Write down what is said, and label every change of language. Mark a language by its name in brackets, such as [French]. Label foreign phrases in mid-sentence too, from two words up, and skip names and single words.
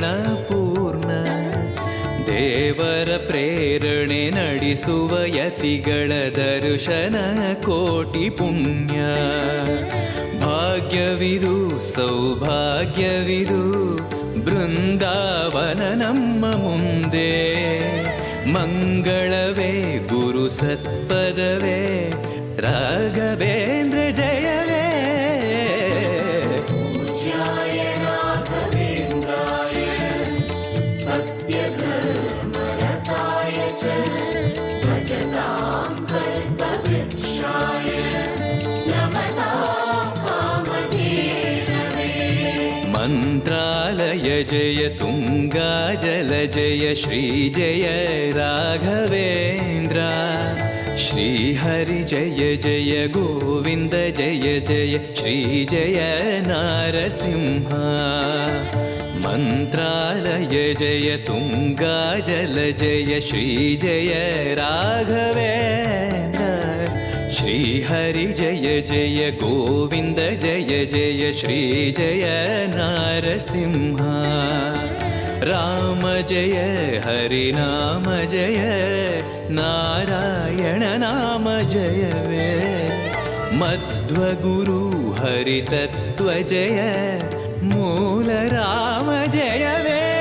[Kannada] ಪೂರ್ಣ ದೇವರ ಪ್ರೇರಣೆ ನಡೆಸುವ ಯತಿಗಳ ದರ್ಶನ ಕೋಟಿ ಪುಣ್ಯ ಭಾಗ್ಯವಿದು ಸೌಭಾಗ್ಯವಿದು ಬೃಂದಾವನ ನಮ್ಮ ಮುಂದೆ ಮಂಗಳವೇ ಗುರು ಸತ್ಪದವೇ ರಾಘವೇಂದ್ರ ಜಯವೇ [Sanskrit] पूज्याय राघवेन्द्राय सत्यधर्मरताय च भजतां कल्पवृक्षाय नमतां कामधेनवे। [Kannada] ಮಂತ್ರಾಲಯ ಜಯ ತುಂಗಾ ಜಲ ಜಯ ಶ್ರೀ ಜಯ ರಾಘವೇಂದ್ರ ಶ್ರೀಹರಿ ಜಯ ಜಯ ಗೋವಿಂದ ಜಯ ಜಯ ಶ್ರೀ ಜಯ ನಾರಸಿಂಹ ಮಂತ್ರಾಲಯ ಜಯ ತುಂಗಾ ಜಲ ಜಯ ಶ್ರೀ ಜಯ ರಾಘವೇಂದ್ರ ಶ್ರೀಹರಿ ಜಯ ಜಯ ಗೋವಿಂದ ಜಯ ಜಯ ಶ್ರೀ ಜಯ ನಾರಸಿಂಹ ರಾಮ ಜಯ ಹರಿ ನಾಮ ಜಯ ನಾರಾಯಣ ನಾಮ ಜಯವೇ ಮಧ್ವಗುರು ಹರಿ ತತ್ವ ಜಯ ಮೂಲ ರಾಮ ಜಯವೇ